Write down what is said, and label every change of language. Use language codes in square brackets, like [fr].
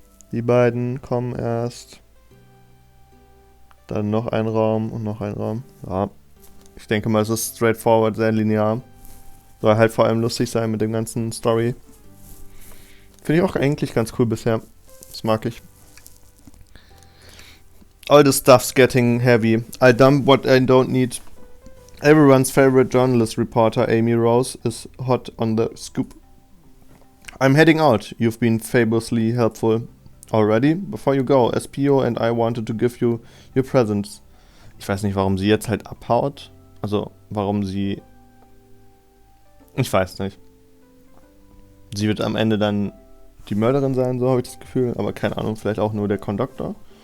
[de] Die beiden kommen erst. Dann noch ein Raum und noch ein Raum. Ja, ich denke mal, es ist straightforward, sehr linear. Soll halt vor allem lustig sein mit dem ganzen Story. Finde ich auch eigentlich ganz cool bisher. Das mag ich. [en] All the stuff's getting heavy. I dump what I don't need. Everyone's favorite journalist reporter, Amy Rose, is hot on the scoop. I'm heading out. You've been fabulously helpful. Already? Before you go, SPO and I wanted to give you your presents. [de] Ich weiß nicht, warum sie jetzt halt abhaut. Also, warum sie... Ich weiß nicht. Sie wird am Ende dann die Mörderin sein, so habe ich das Gefühl. Aber keine Ahnung, vielleicht auch nur der Conductor.